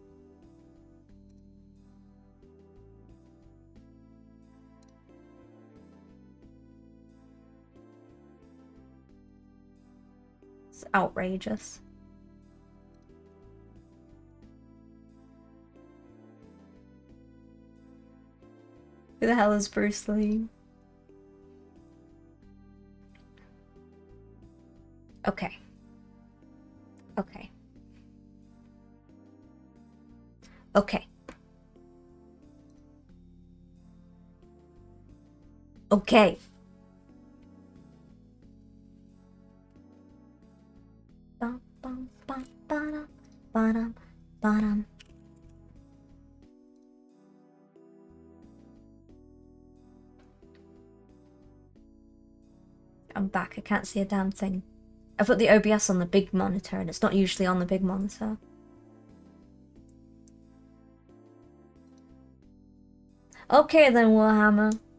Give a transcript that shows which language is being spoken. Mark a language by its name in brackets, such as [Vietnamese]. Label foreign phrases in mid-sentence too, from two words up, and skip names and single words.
[English] It's outrageous. Who the hell is Bruce Lee? Okay. Okay. Okay. Okay. Bum, bum, bum, ba-dum, ba-dum, ba-dum. I'm back. I can't see a damn thing. I put the OBS on the big monitor and it's not usually on the big monitor. Okay then, Warhammer.